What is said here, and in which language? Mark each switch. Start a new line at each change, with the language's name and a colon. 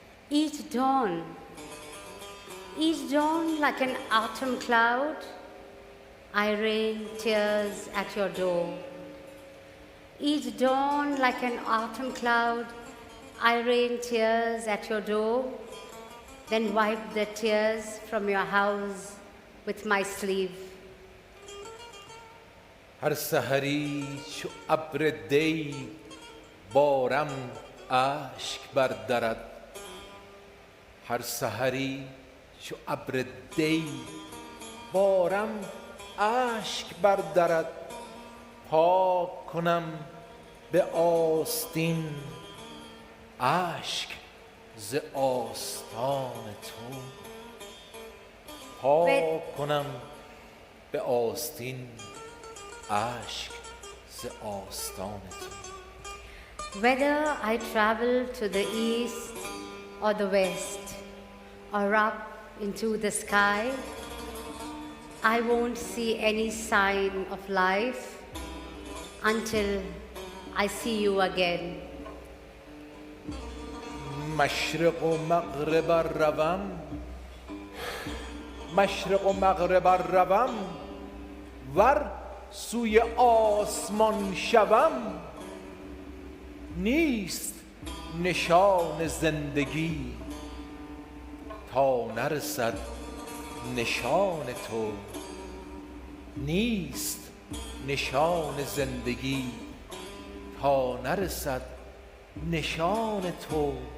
English: Each dawn like an autumn cloud, I rain tears at your door. Each dawn like an autumn cloud, I rain tears at your door, then wipe the tears from your house with my sleeve.
Persian: هر سحری چو ابر دی بارم اشک بردرد هر سحری چو ابر دی بارم اشک بردرد پاک کنم به آستین اشک ز آستان تو پاک کنم به آستین اشک ز آستان تو.
English: Whether I travel to the east or the west or up into the sky, I won't see any sign of life until I see you again.
Persian: مشرق و مغرب روم مشرق و مغرب روم ور سوی آسمان شوم نیست نشان زندگی تا نرسد نشان تو نیست نشان زندگی تا نرسد نشان تو.